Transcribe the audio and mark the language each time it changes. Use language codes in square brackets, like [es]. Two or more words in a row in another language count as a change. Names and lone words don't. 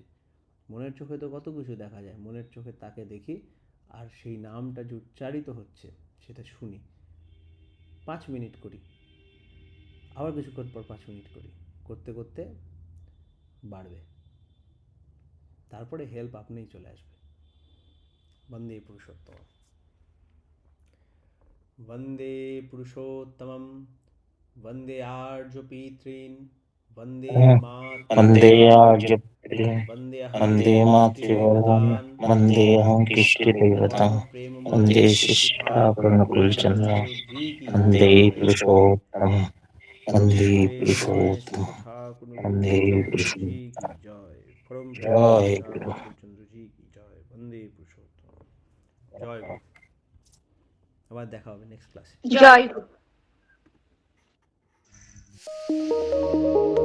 [bn] মনের চোখে তো কত কিছু দেখা যায়, মনের চোখে তাকে দেখি, আর সেই নামটা যে উচ্চারিত হচ্ছে সেটা শুনি। 5 মিনিট করি, আবার কিছুক্ষণ পর 5 মিনিট করি, করতে করতে বাড়বে, তারপরে হেল্প আপনিই চলে আসবে। [sa] বন্দে পুরুষোত্তম, वन्दे पुरुषोत्तमं, वन्दे आर्यपितॄन्, वन्दे वन्दे मातृदेवतान्, वन्देऽहं वन्दे मातृभूतां, देवतान्, वन्देऽहं किष्टदेवतां, [hi] परम प्रेम [sa] वन्दे श्री शिष्टाकुलचन्द्रं, [hi] जी की [sa] वन्दे [hi] जय। [sa] पुरुषोत्तमं, वन्दे [hi] प्रेम [sa] पुरुषोत्तमं, [hi] ठाकुर [sa] वन्दे [hi] जी की [sa] पुरुषोत्तमं। [hi] जय। परम प्रेम जय गुरु। ठाकुर जी की जय। [sa] वंदे पुरुषोत्तम। [bn] জয় গুরু। আবার দেখা হবে নেক্সট ক্লাসে। জয় গুরু।